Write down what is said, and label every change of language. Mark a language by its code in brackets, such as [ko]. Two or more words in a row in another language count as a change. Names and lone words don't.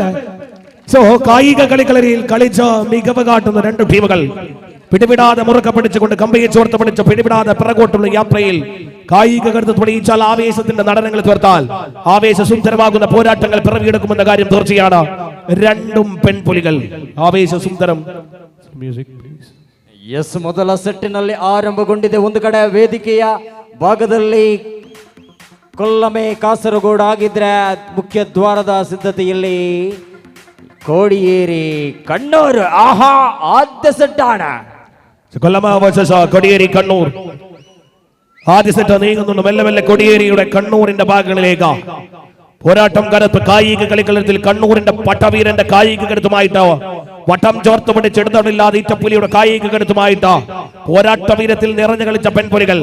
[ml] സോ കായിക കളിക്കളരിയിൽ കളിച്ച് മികവ് കാട്ടുന്ന രണ്ട് ടീമുകൾ പിടിവിടാതെ മുറുക്ക പിടിച്ചുകൊണ്ട് കമ്പയെ ചോർത്ത് പിടിച്ച് പിടിവിടാതെ പിറകോട്ടുള്ള യാത്രയിൽ കായിക കരുത്ത് തെളിയിച്ചാൽ ആവേശത്തിന്റെ നടനങ്ങൾ തീർത്താൽ ആവേശസുന്ദരമാകുന്ന പോരാട്ടങ്ങൾ പിറവിയെടുക്കുമെന്ന കാര്യം തീർച്ചയാണ്. രണ്ടും പെൺപുലികൾ ಆವೇಶಸುಂದರಂ. [en] music please. [kn] ಎಸ್, ಮೊದಲ ಸೆಟ್ಟಿನಲ್ಲಿ ಆರಂಭಗೊಂಡಿದೆ. ಒಂದು ಕಡೆ ವೇದಿಕೆಯ ಭಾಗದಲ್ಲಿ ಕೊಲ್ಲಮೆ ಕಾಸರಗೋಡು ಆಗಿದ್ರೆ ಮುಖ್ಯ ದ್ವಾರದ ಸಿದ್ಧತೆಯಲ್ಲಿ ಕೋಡಿಯೇರಿ ಕಣ್ಣೂರು. [ml] ആഹാ, ആദ്യ സെറ്റാണ്. കൊല്ലമ വേഴ്സസ് കോടിയേരി കണ്ണൂർ. ആദ്യ സെറ്റ് നീങ്ങുന്നുണ്ട് മെല്ലെ മെല്ലെ കോടിയേരിയുടെ കണ്ണൂരിന്റെ ഭാഗങ്ങളിലേക്ക്. പോരാട്ടം കരുത്ത് കായിക കളിക്കളത്തിൽ കണ്ണൂരിന്റെ പട്ടവീരന്റെ കായിക കരുത്തുമായിട്ട് വട്ടം ചോർത്ത് പിടിച്ചെടുത്തില്ലാതെ ഈറ്റപ്പുലിയുടെ കായിക കരുത്തുമായിട്ട് പോരാട്ട വീരത്തിൽ നിറഞ്ഞു കളിച്ച പെൺപുലികൾ.